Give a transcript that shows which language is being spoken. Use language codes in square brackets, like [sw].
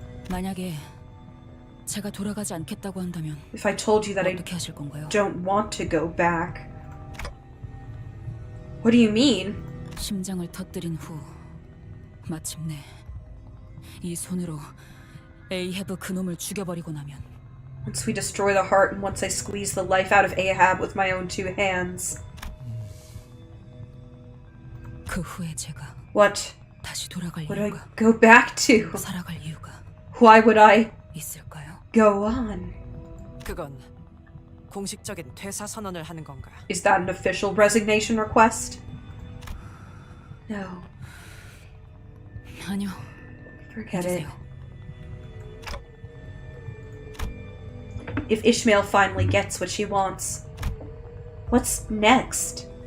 [ko] 만약에 제가 돌아가지 않겠다고 한다면 [en] If I told you that I [ko] 어떻게 하실 건가요? [en] don't want to go back. What do you mean? [ko] 심장을 터뜨린 후 마침내 이 손으로 에이헤브 그놈을 죽여버리고 나면 [en] Once we destroy the heart and once I squeeze the life out of Ahab with my own two hands. [ko] 그 후에 제가 [en] What [ko] 다시 돌아갈 [en] would I [ko] 이유가 [en] go back to? [ko] 살아갈 이유가 [en] Why would I [ko] 있을까요? [en] go on? [ko] 그건 공식적인 퇴사 선언을 하는 건가? [en] Is that an official resignation request? No. [ko] 아니요. [en] Forget it. [ko] 해주세요. [en] If Ishmael finally gets what she wants, what's next?